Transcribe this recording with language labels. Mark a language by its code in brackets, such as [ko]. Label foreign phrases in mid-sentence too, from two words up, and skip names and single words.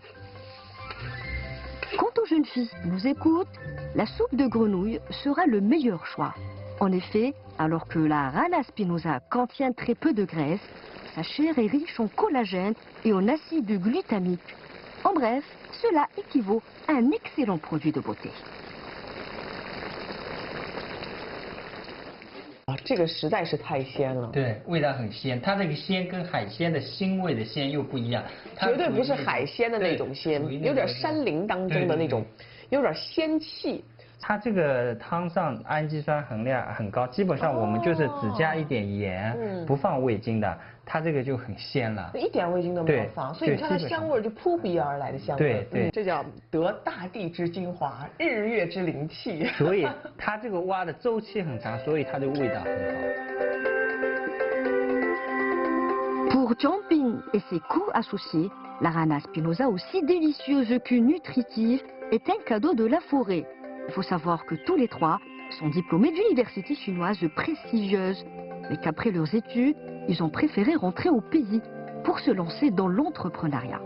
[fr] Quant aux jeunes filles qui nous écoutent, la soupe de grenouille sera le meilleur choix. En effet, alors que la rana spinosa contient très peu de graisse, sa chair est riche en collagène et en acide glutamique. En bref, cela équivaut à un excellent produit de beauté. [zh] 这个实在是太鲜了。对，味道很鲜，它这个鲜跟海鲜的腥味的鲜又不一样，绝对不是海鲜的那种鲜，有点山林当中的那种，有点鲜气。它这个汤上氨基酸含量很高，基本上我们就是只加一点盐，不放味精的，它这个就很鲜了。一点味精都没有放，所以你看它香味就扑鼻而来的香味。对，这叫得大地之精华，日月之灵气。所以它这个蛙的周期很长，所以它的味道很好。 [fr] Pour Jianping et ses goûts associés, la rana spinosa, aussi délicieuse que nutritive, est un cadeau de la forêt. Il faut savoir que tous les trois sont diplômés d'universités chinoises prestigieuses, mais qu'après leurs études, ils ont préféré rentrer au pays pour se lancer dans l'entrepreneuriat.